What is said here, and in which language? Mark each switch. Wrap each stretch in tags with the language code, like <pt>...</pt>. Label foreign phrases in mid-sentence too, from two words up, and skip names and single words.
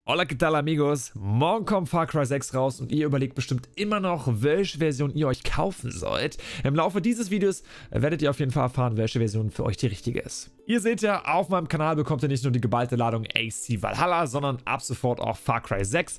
<es>Hola, ¿qué tal, amigos?</es> <de>Morgen kommt Far Cry 6 raus und ihr überlegt bestimmt immer noch, welche Version ihr euch kaufen sollt. Im Laufe dieses Videos werdet ihr auf jeden Fall erfahren, welche Version für euch die richtige ist. Ihr seht ja, auf meinem Kanal bekommt ihr nicht nur die geballte Ladung AC Valhalla, sondern ab sofort auch Far Cry 6.</de>